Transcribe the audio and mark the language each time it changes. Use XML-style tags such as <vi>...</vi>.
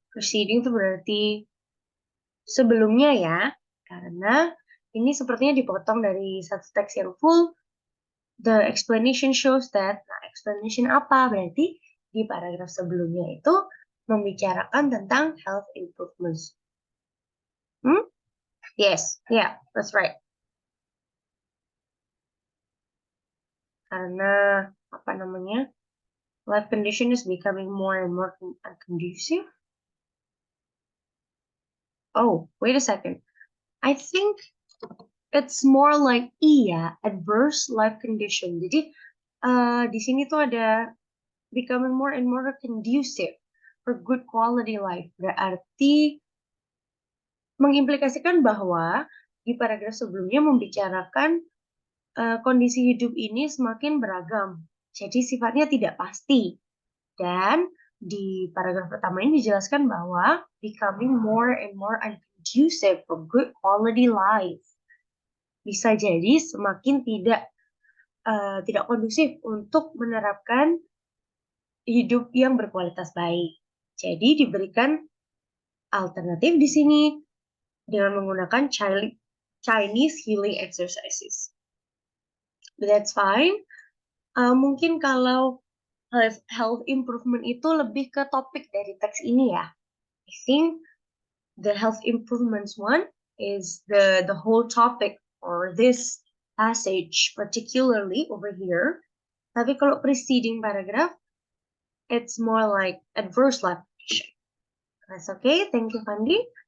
<id>Preceding itu berarti sebelumnya ya. Karena ini sepertinya dipotong dari satu teks yang full.</id> <en>The explanation shows that.</en> <id>Nah, explanation apa? Berarti di paragraf sebelumnya itu membicarakan tentang health improvements.</id> <en>Yes, yeah, that's right.</en> <id>Karena apa namanya?</id> <en>Life condition is becoming more and more conducive. Oh, wait a second. I think it's more like adverse life condition.</en> <id>Jadi di sini tuh ada</id> <en>becoming more and more conducive for good quality life.</en> <id>Berarti mengimplikasikan bahwa di paragraf sebelumnya membicarakan kondisi hidup ini semakin beragam. Jadi sifatnya tidak pasti. Dan di paragraf pertama ini dijelaskan bahwa</id> <en>becoming more and more unconducive for good quality life.</en> <id>Bisa jadi semakin tidak kondusif untuk menerapkan hidup yang berkualitas baik. Jadi diberikan alternatif di sini dengan menggunakan Chinese healing exercises.</id> <en>But that's fine.</en> <id>Mungkin kalau health improvement itu lebih ke topik dari teks ini ya.</id> <en>I think the health improvements one is the whole topic or this passage particularly over here.</en> <id>Tapi kalau preceding paragraph,</id> <en>it's more like adverse life condition. That's okay. Thank you, Fandi.</en>